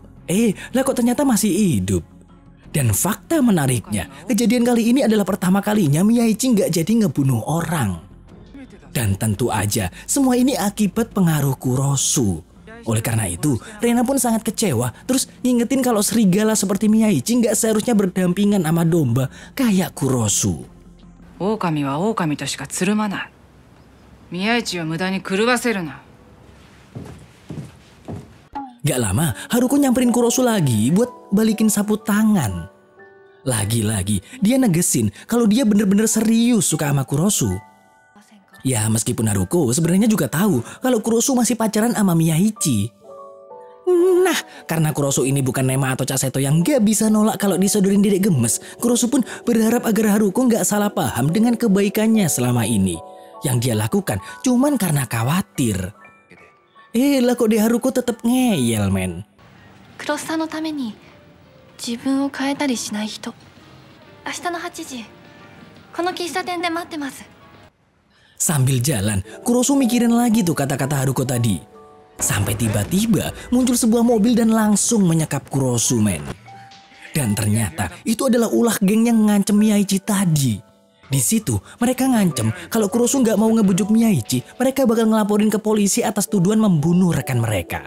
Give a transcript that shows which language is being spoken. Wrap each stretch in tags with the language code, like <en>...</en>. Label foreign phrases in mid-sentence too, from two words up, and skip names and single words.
<id>Lah kok ternyata masih hidup. Dan fakta menariknya, kejadian kali ini adalah pertama kalinya Miyaichi nggak jadi ngebunuh orang. Dan tentu aja, semua ini akibat pengaruh Kurosu. Oleh karena itu, Reina pun sangat kecewa, terus ngingetin kalau serigala seperti Miyaichi nggak seharusnya berdampingan sama domba kayak Kurosu.</id> <ja>狼は狼としかつるまない。宮市を無駄に狂わせるな。</ja> <id>Gak lama, Haruko nyamperin Kurosu lagi buat balikin sapu tangan. Lagi-lagi, dia negesin kalau dia bener-bener serius suka sama Kurosu. Ya meskipun Haruko sebenarnya juga tahu kalau Kurosu masih pacaran sama Miyaichi. Nah, karena Kurosu ini bukan Nema atau Cak Seto yang gak bisa nolak kalau disodorin dedek gemes, Kurosu pun berharap agar Haruko gak salah paham dengan kebaikannya selama ini. Yang dia lakukan cuman karena khawatir. Lah kok Dek Haruko tetep ngeyel men.</id> <ja>クロスさんのために自分を変えたりしない人。明日の8時この喫茶店で待ってます。</ja> <id>Sambil jalan, Kurosu mikirin lagi tuh kata-kata Haruko tadi. Sampai tiba-tiba muncul sebuah mobil dan langsung menyekap Kurosu men. Dan ternyata itu adalah ulah geng yang ngancem Miyaichi tadi. Di situ mereka ngancem kalau Kurosu nggak mau ngebujuk Miyaichi, mereka bakal ngelaporin ke polisi atas tuduhan membunuh rekan mereka.</id>